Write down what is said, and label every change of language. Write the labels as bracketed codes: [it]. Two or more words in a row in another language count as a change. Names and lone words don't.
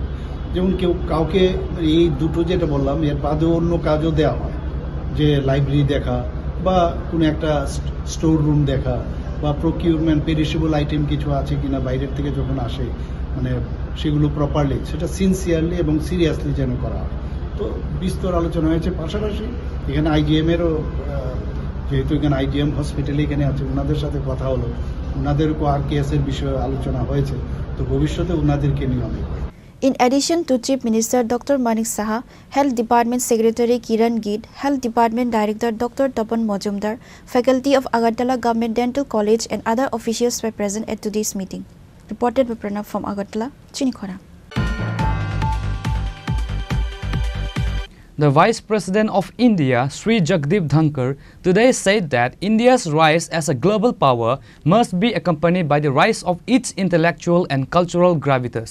[bn] যেমন কাউকে এই দুটো যেটা বললাম এর বাদেও অন্য কাজও দেওয়া হয়, যে লাইব্রেরি দেখা বা কোনো একটা স্টোর রুম দেখা বা [en] procurement perishable item [bn] কিছু আছে কিনা বাইরের থেকে যখন আসে মানে সেগুলো প্রপারলি সেটা সিনসিয়ারলি এবং সিরিয়াসলি যেন করা হয়। তো বিস্তর আলোচনা হয়েছে। পাশাপাশি এখানে আইজিএমেরও, যেহেতু এখানে আইজিএম হসপিটালে এখানে আছে, ওনাদের সাথে কথা হলো, ওনাদেরও আর কেসের বিষয়ে আলোচনা হয়েছে, তো ভবিষ্যতে ওনাদেরকে নিয়ে আমি। [en] In addition to Chief Minister Dr. Manik Saha, Health Department Secretary Kiran Gid, Health Department Director Dr. Tapan Majumdar, faculty of Agartala Government Dental College and other officials were present at today's meeting. Reported by Pranav from Agartala, [trp] Chini Khorang. [en] The Vice President of India, Sri Jagdeep Dhankar, today said that India's rise as a global power must be accompanied by the rise of its intellectual and cultural gravitas.